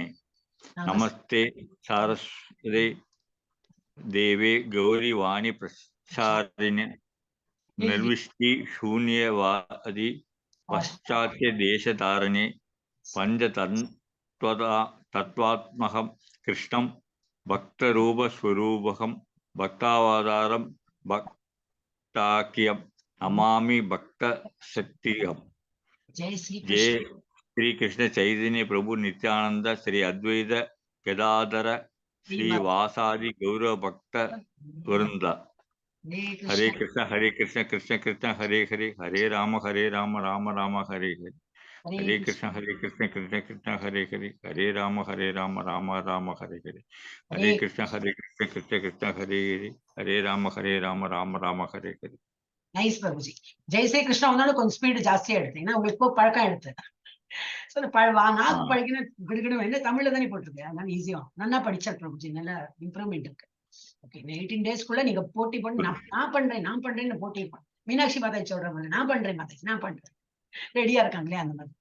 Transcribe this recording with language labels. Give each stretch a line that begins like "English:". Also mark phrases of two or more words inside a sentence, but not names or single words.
Sanskrit: नमस्ते सारस्वते देवे गौरी वाणी प्रसारिणे निर्विष्टि शून्यवादी पाश्चात्य देशधारणे पंचतत्वात्मकं कृष्णं भक्तरूपस्वरूपकं भक्तावतारं भक्ताख्यं नमामि भक्तशक्तिम्. जय श्री जय कृष्ण श्री कृष्ण चैतन्य प्रभु नित्यानंद श्री अद्वैत गदाधर श्रीवासादि गौरव भक्त वृंद. हरे कृष्ण कृष्ण कृष्ण हरे हरे हरे राम राम राम हरे हरे. हरे कृष्ण कृष्ण कृष्ण हरे हरे हरे राम राम राम हरे हरे. हरे कृष्ण कृष्ण कृष्ण हरे हरे हरे राम राम राम हरे हरे.
Tamil: நைஸ் பிரபுஜி. ஜெய் ஸ்ரீ கிருஷ்ணா வந்தாலும் கொஞ்சம் ஸ்பீடு ஜாஸ்தியா எடுத்து, ஏன்னா உங்களுக்கு இப்போ பழக்கம் எடுத்து. நாக்கு படிக்கணும் கிடுக்கிடும் என்ன தமிழ்ல தானே போட்டிருக்கு, அதனால ஈஸியா நல்லா படிச்சார் பிரபுஜி. நல்ல இம்ப்ரூவ்மெண்ட் இருக்கு. ஓகே, 18 டேஸ்க்குள்ள நீங்க போட்டி பண்ணி நான் பண்றேன்னு போட்டி மீனாட்சி மாதாஜி சொல்ற மாதிரி நான் பண்றேன் மாதாஜி நான் பண்றேன் ரெடியா இருக்காங்களே அந்த மாதிரி.